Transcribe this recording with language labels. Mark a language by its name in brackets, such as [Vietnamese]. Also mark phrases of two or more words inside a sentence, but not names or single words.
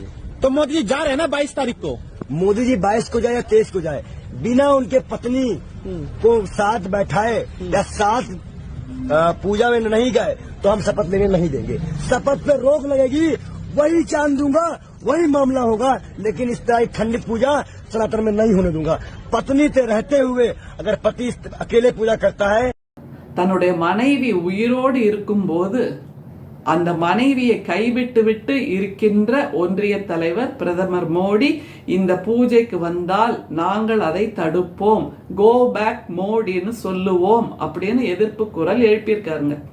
[Hindi] तो मोदी जी जा रहे हैं ना 22 तारीख को। मोदी जी 22 को जाए या 23 को जाए, बिना उनके पत्नी को साथ बैठाए या साथ पूजा में नहीं गए तो हम शपथ लेने नहीं देंगे। शपथ पे रोक लगेगी, वही चांद दूंगा, वही मामला होगा, लेकिन इस तरह खंडित पूजा सनातन में नहीं होने दूंगा। पत्नी से रहते हुए अगर पति अकेले पूजा करता है, [Tamil] தன்னுடைய மனைவி உயிரோடு இருக்கும்போது அந்த மனைவியை கைவிட்டு விட்டு இருக்கின்ற ஒன்றிய தலைவர் பிரதமர் மோடி இந்த பூஜைக்கு வந்தால் நாங்கள் அதை தடுப்போம், [English] go back [Tamil] மோடின்னு சொல்லுவோம் அப்படின்னு எதிர்ப்பு குரல் எழுப்பியிருக்காருங்க.